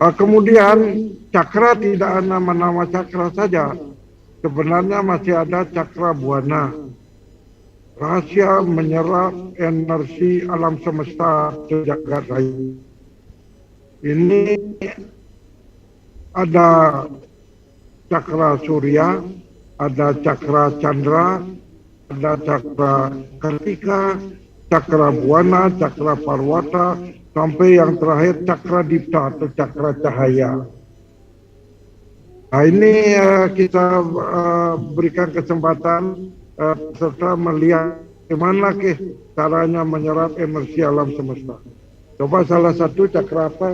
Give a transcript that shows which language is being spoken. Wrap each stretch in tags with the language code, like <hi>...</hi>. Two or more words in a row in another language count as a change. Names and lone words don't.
<id>Kemudian cakra tidak ada nama cakra saja. Sebenarnya masih ada cakra buana. Rahasia menyerap energi alam semesta jagat raya. Ini ada cakra surya, ada cakra candra, ada cakra kartika, cakra buana, cakra parwata, sampai yang terakhir cakra dipta atau cakra cahaya. Nah ini kita berikan kesempatan serta melihat bagaimana caranya menyerap energi alam semesta. Coba salah satu cakra apa?</id>